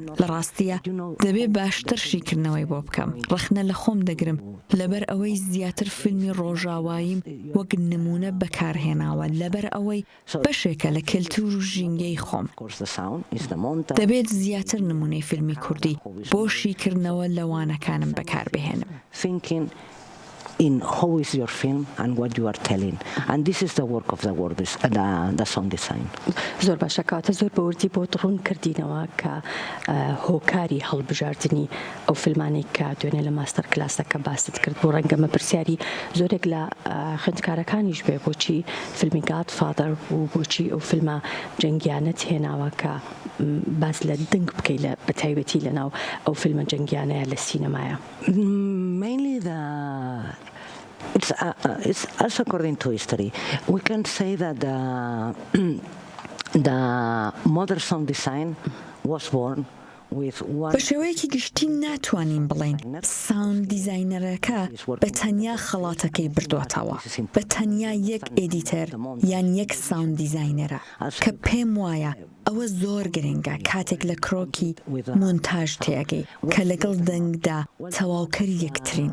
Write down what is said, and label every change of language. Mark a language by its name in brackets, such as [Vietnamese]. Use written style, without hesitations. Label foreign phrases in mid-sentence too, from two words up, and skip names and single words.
[Central Kurdish] لە ڕاستیە دەبێ باشتر شیکردنەوەی بۆ بکەم، ڕەخنە لە خۆم دەگرم لەبەر ئەوەی زیاتر فیلمی ڕۆژاواییم وەک نمونە بەکارهێناوە، لەبەر ئەوەی بەشێکە لە کلتور و ژینگەی خۆم. دەبێت زیاتر نمونەی فیلمی کوردی بۆ شیکردنەوە لەوانەکانم بەکاربهێنم. [English] In how is your film and what you are telling, and this is the work of the sound design. [Central Kurdish] زۆر باشە کاتە زۆر بەوردی بۆ ڕوون کردینەوە کە هۆکاری هەڵبژاردننی ئەو فیلمانی کە دوێنێ لە [English] master class [Central Kurdish] باست کرد بۆ ڕەنگەمە پرسیاری زۆرێک لە خوێندکارەکانیش بێ بۆچی فیلمی گادفادر و بۆچی ئەو فیلمە جەنگیانەت هێناوە کە باز لە دەنگ بکەی لە بەتایبەتی لەناو ئەو فیلمە جەنگیانەیە لە سینەمایە. [English] Mainly it's also according to history. We can say that the modern sound design was born [Central Kurdish] بە شێوەیەکی گشتی ناتوانین بڵێن [English] sound designer [Central Kurdish] بە تەنیا خەڵاتەکەی بردواتەوە، بە تەنیا یەک ئێدیتەر یان یەک [English] sound designer, [Central Kurdish] کە پێم وایە ئەوە زۆر گرنگە کاتێک لە کڕۆکی مۆنتاژ تێگەی کە لەگەڵ دەنگدا تەواوکەری یەکترین.